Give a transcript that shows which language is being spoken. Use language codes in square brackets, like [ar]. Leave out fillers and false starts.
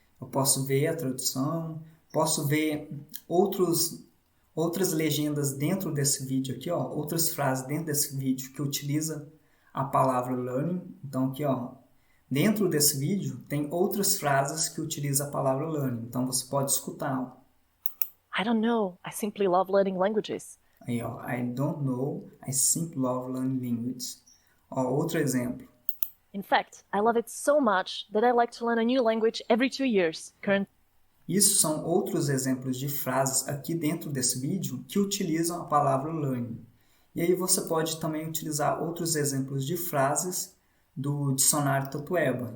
[pt] Eu posso ver a tradução, posso ver outras legendas dentro desse vídeo aqui, ó, outras frases dentro desse vídeo que utiliza a palavra learning. Então aqui, ó, dentro desse vídeo tem outras frases que utilizam a palavra learning. Então você pode escutar. [en] I don't know. I simply love learning languages. Aí, ó, I don't know, I simply love learning languages. [pt] Ó, outro exemplo. [en] In fact, I love it so much that I like to learn a new language every 2 years. [pt] Isso são outros exemplos de frases aqui dentro desse vídeo que utilizam a palavra learning. E aí você pode também utilizar outros exemplos de frases do dicionário Tatueba.